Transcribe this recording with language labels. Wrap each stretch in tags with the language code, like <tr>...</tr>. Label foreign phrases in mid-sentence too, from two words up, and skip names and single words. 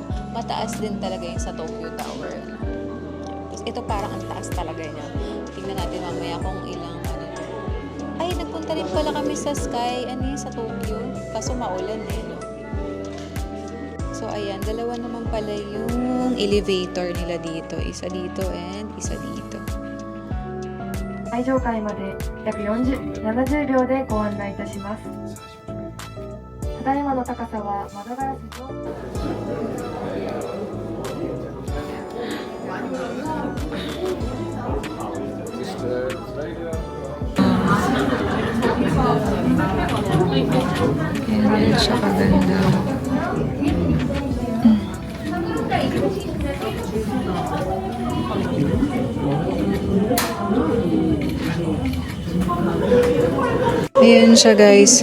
<tl>Mataas din talaga yun sa Tokyo Tower. Tapos ito parang ang taas talaga niya. Tingnan natin mamaya kung ilang ano to. Ay, nagpunta rin pala kami sa Sky, sa Tokyo. Kaso maulan eh, no? So, ayan, dalawa naman pala yung elevator nila dito. Isa dito and isa dito.</tl> <ja>最上階まで約70秒でご案内いたします。ただいまの高さは窓ガラス上。</ja> <tl>Ayan siya kaganda. Ayan siya guys.</tl>